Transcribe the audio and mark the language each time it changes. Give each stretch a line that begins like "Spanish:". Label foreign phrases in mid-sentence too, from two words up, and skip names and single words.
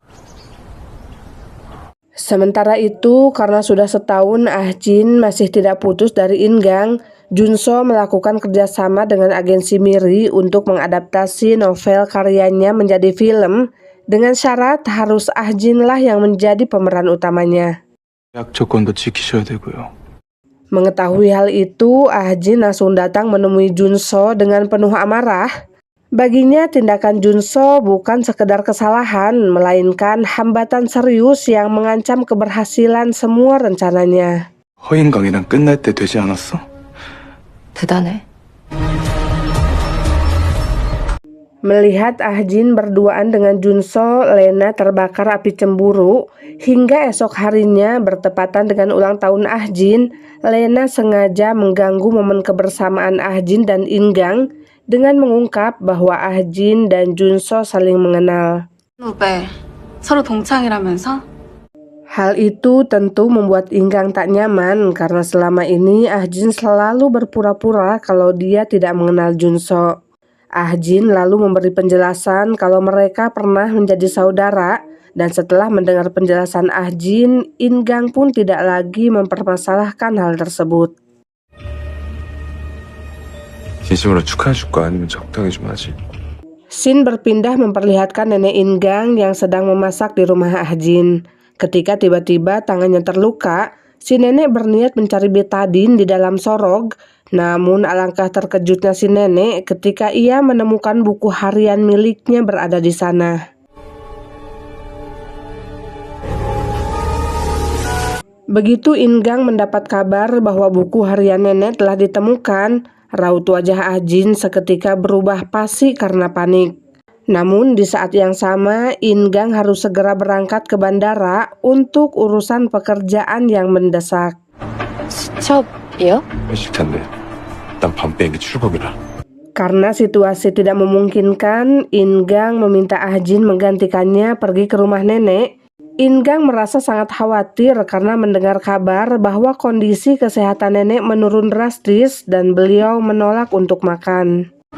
Indonesian: Sementara itu, karena sudah setahun Ahjin masih tidak putus dari Ingang, Junso melakukan kerjasama dengan agensi Miri untuk mengadaptasi novel karyanya menjadi film, dengan syarat harus Ahjinlah yang menjadi pemeran utamanya.
Korean: 약 조건도 지키셔야 되고요.
Indonesian: Mengetahui hal itu, Ahjin langsung datang menemui Junso dengan penuh amarah. Baginya tindakan Junso bukan sekedar kesalahan, melainkan hambatan serius yang mengancam keberhasilan semua rencananya.
Korean: 허인강이랑 끝날 때 되지 않았어? 대단해.
Indonesian: Melihat Ahjin berduaan dengan Junso, Lena terbakar api cemburu. Hingga esok harinya bertepatan dengan ulang tahun Ahjin, Lena sengaja mengganggu momen kebersamaan Ahjin dan Ingang dengan mengungkap bahwa Ahjin dan Junso saling mengenal.
Korean: 후배, 서로 동창이라면서?
Indonesian: Hal itu tentu membuat Ingang tak nyaman karena selama ini Ahjin selalu berpura-pura kalau dia tidak mengenal Junso. Ahjin lalu memberi penjelasan kalau mereka pernah menjadi saudara, dan setelah mendengar penjelasan Ahjin, Ingang pun tidak lagi mempermasalahkan hal tersebut.
Korean: 진심으로 축하해줄까? 아니면 적당히 좀 하지?
Indonesian: Scene berpindah memperlihatkan nenek Ingang yang sedang memasak di rumah Ahjin. Ketika tiba-tiba tangannya terluka, si nenek berniat mencari betadin di dalam sorog. Namun alangkah terkejutnya si nenek ketika ia menemukan buku harian miliknya berada di sana. Begitu Ingang mendapat kabar bahwa buku harian nenek telah ditemukan, raut wajah Ahjin seketika berubah pasi karena panik. Namun di saat yang sama, Ingang harus segera berangkat ke bandara untuk urusan pekerjaan yang mendesak.
Korean: 수첩이요? 회식 텐데 난 밤 비행기 출국이라.
Indonesian: Karena situasi tidak memungkinkan, Ingang meminta Ahjin menggantikannya pergi ke rumah nenek. Ingang merasa sangat khawatir karena mendengar kabar bahwa kondisi kesehatan nenek menurun drastis dan beliau menolak untuk makan.